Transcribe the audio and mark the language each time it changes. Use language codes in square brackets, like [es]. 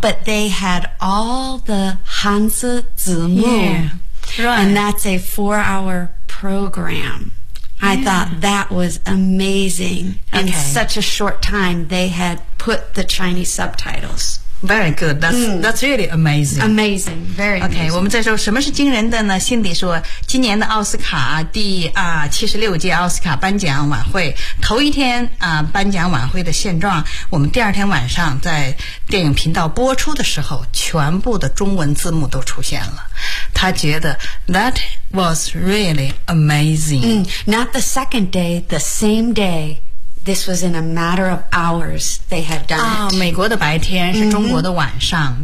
[en] but they had all the Hanzi Zimu. Yeah, right. And that's a four-hour program. Yeah. I thought that was amazing. Okay. In such a short time, they had put the Chinese subtitles. Very good. That's really amazing. Amazing. Very good. Okay, [zh] 我们再说什么是惊人的呢？辛迪说，今年的奥斯卡第76届奥斯卡颁奖晚会，头一天颁奖晚会的现状，我们第二天晚上在电影频道播出的时候，全部的中文字幕都出现了。他觉得 [en] that was really amazing. Not the second day, the same day. This was in a matter of hours they had done it. [zh] 美国的白天是中国的晚上、